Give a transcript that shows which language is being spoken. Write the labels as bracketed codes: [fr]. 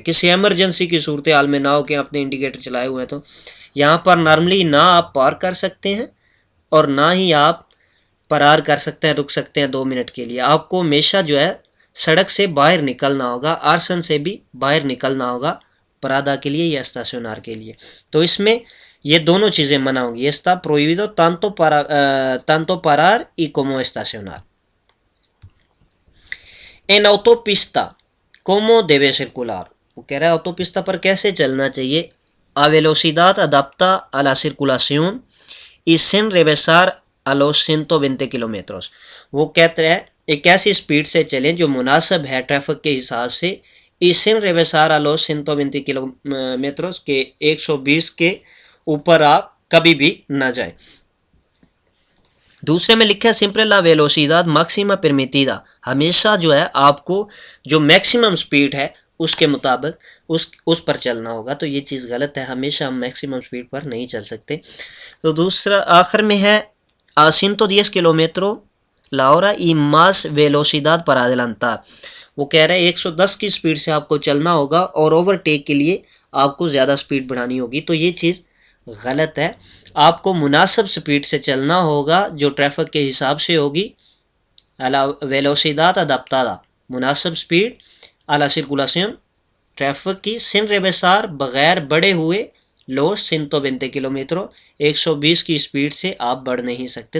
[ur] کسی ایمرجنسی کی صورتحال میں نہ ہو کہ آپ نے انڈیکیٹر چلائے ہوئے ہیں تو یہاں پر نارملی نہ آپ پارک کر سکتے ہیں اور نہ ہی آپ پرار کر سکتے ہیں رک سکتے ہیں 2 منٹ کے لیے. آپ کو ہمیشہ جو ہے سڑک سے باہر نکلنا ہوگا. آرسن سے بھی باہر نکلنا ہوگا پرادا کے لیے یا اسٹیشنار کے لیے. تو اس میں یہ دونوں چیزیں منع ہوں گی. [es] Está prohibido tanto parar y como estacionar. En autopista ¿cómo debe circular? [ur] وہ کہہ رہا ہے autopista پر کیسے چلنا چاہیے. [es] A velocidad adapta a la circulación y sin rebasar a los 120 kilómetros. [ur] وہ کہتے ہیں ایک ایسی سپیڈ سے چلیں جو مناسب ہے ٹریفک کے حساب سے. [es] y sin rebasar a los 120 kilómetros [ur] کے 120 کے اوپر آپ کبھی بھی نہ جائیں. دوسرے میں لکھا ہے [es] siempre la velocidad máxima permitida [ur] ہمیشہ جو ہے آپ کو جو میکسیمم سپیڈ ہے اس کے مطابق اس پر چلنا ہوگا. تو یہ چیز غلط ہے. ہمیشہ ہم میکسیمم سپیڈ پر نہیں چل سکتے. تو دوسرا آخر میں ہے [es] a 110 kilómetros la hora y más velocidad para adelantar. [ur] وہ کہہ رہے ہیں 110 کی سپیڈ سے آپ کو چلنا ہوگا اور اوورٹیک کے لیے آپ کو زیادہ سپیڈ بڑھانی ہوگی. تو یہ چیز غلط ہے. آپ کو مناسب سپیڈ سے چلنا ہوگا جو ٹریفک کے حساب سے ہوگی. [es] velocidad adaptada [ur] مناسب speed [es] a la circulación [ur] traffic کی [es] sin rebasar [ur] بغیر بڑھے ہوئے [es] los 120 kilómetros [ur] 120 کی سپیڈ سے آپ بڑھ نہیں سکتے.